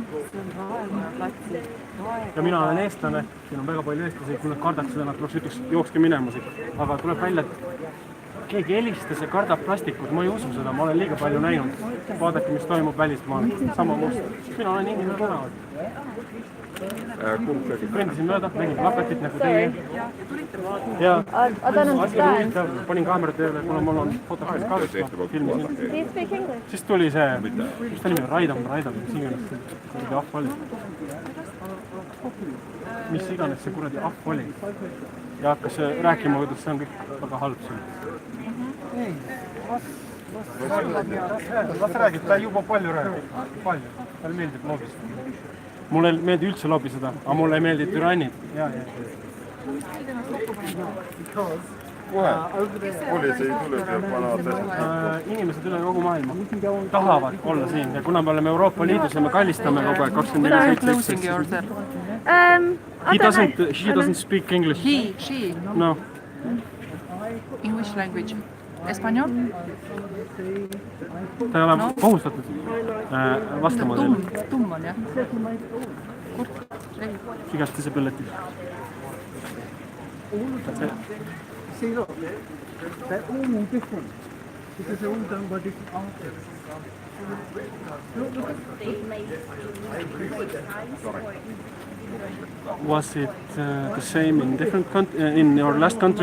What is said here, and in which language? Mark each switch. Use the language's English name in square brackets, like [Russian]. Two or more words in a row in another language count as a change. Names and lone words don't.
[Estonian] Ja mina olen eestlane, siin on väga palju eestlasi, kui nad kardaks seda, nad tuleks ütleks, jookske minema siit. Aga tuleb välja, et keegi helistas ja kardab plastikut, ma ei usu seda, ma olen liiga palju näinud. Vaadake, mis toimub välismaal, sama must. Mina olen inimene tänaval. Kumb tegi? kõndisin mööda, nägin plakatit nagu teie. ja [English] I don't understand. [Estonian] panin kaamera tööle, kuna mul on fotograafi kaasas, filmisin. [English] Do you speak English? [Estonian] siis tuli see, mis ta nimi on, Raidam, mis iganes see kuradi ahv oli. Mis iganes see kuradi ahv oli. Ja hakkas rääkima, kuidas see on kõik väga halb siin. ei, las räägib, ta juba palju räägib. Palju. Talle meeldib lobistada. Mulle ei meeldi üldse lobiseda, aga mulle ei meeldi türannid. Kohe politsei tuleb ja panavad Inimesed üle kogu maailma tahavad olla siin ja kuna me oleme Euroopa Liidus ja me kallistame kogu aeg 24/7. [English] She doesn't speak English. He, she. No. In which language? Espanol? [Estonian] Ta ei ole kohustatud vastama teile. Tumm on jah. [English] She has disability. See, look, they're all different because they're all done by different artists. Look at Was it the same in different in your last countries?